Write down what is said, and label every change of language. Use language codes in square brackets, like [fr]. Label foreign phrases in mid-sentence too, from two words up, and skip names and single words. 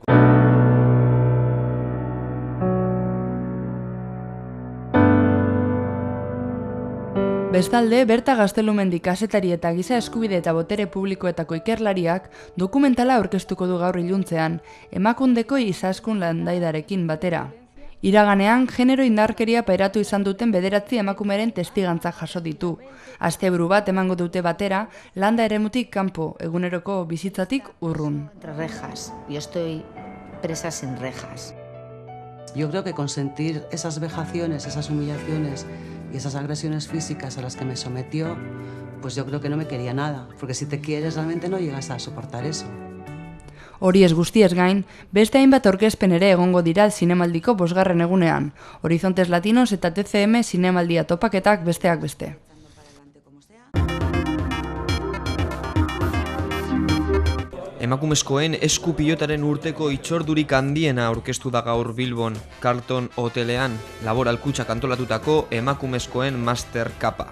[eu] Bestalde, Berta Gaztelumendi kazetari eta giza eskubide eta botere publikoetako ikerlariak dokumentala aurkeztuko du gaur iluntzean, Emakundeko Izaskun Landaidarekin batera. Iraganean, genero indarkeria pairatu izan duten 9 emakumeren testigantza jaso ditu. Asteburu bat emango dute batera, landa eremutik kanpo, eguneroko bizitzatik urrun. [es] Rejas. Yo estoy presa sin rejas. Yo creo que consentir esas vejaciones, esas humillaciones y esas agresiones físicas a las que me sometió, pues yo creo que no me quería nada, porque si te quieres realmente no llegas a soportar eso. [eu] Horiez guztiez gain, beste hainbat aurkezpen ere egongo dira zinemaldiko 5. egunean, Horizontes Latinos eta TCM zinemaldia topaketak besteak beste. Emakumezkoen eskupilotaren urteko itxordurik handiena aurkeztu da gaur Bilbon, Carlton Hotelean, Laboral Kutxak antolatutako emakumezkoen Master Kapa.